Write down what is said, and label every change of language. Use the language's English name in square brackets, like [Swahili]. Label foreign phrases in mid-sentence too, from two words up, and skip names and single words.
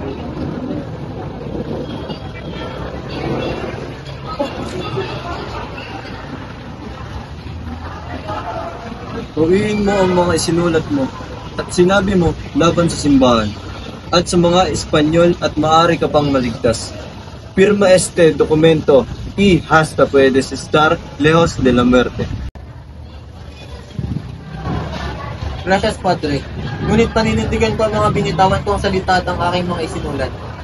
[Filipino] Tuwiin mo ang mga isinulat mo at sinabi mo laban sa simbahan at sa mga Espanyol at maaari ka pang maligtas. [Spanish] Firma este dokumento y hasta puedes estar lejos de la muerte. Gracias, Padre. [Filipino] Ngunit paninindigan ko ang mga binitawan kong salita at ang aking mga isinulat.